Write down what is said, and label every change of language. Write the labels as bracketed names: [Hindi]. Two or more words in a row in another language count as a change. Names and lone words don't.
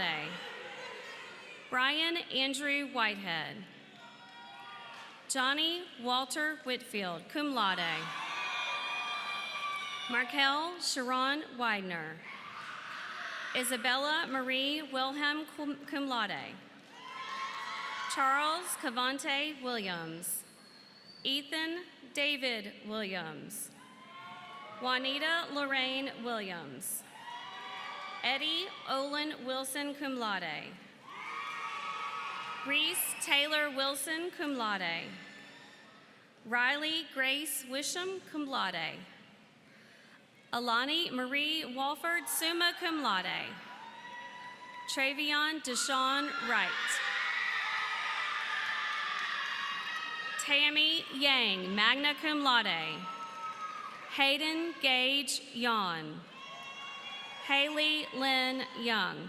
[English] Brian Andrew Whitehead. Johnny Walter Whitfield, [Latin] cum laude. [English] Markel Sharon Widener. Isabella Marie Wilhelm, [Latin] cum laude. [English] Charles Cavante Williams. Ethan David Williams. Juanita Lorraine Williams. Eddie Olin Wilson, [Latin] cum laude. [English] Reese Taylor Wilson, [Latin] cum laude. [English] Riley Grace Wisham, [Latin] cum laude. [English] Alani Marie Walford, [Latin] summa cum laude. [English] Travion Deshawn Wright. Tammy Yang, [Latin] magna cum laude. [English] Hayden Gage Yawn. Haley Lynn Young.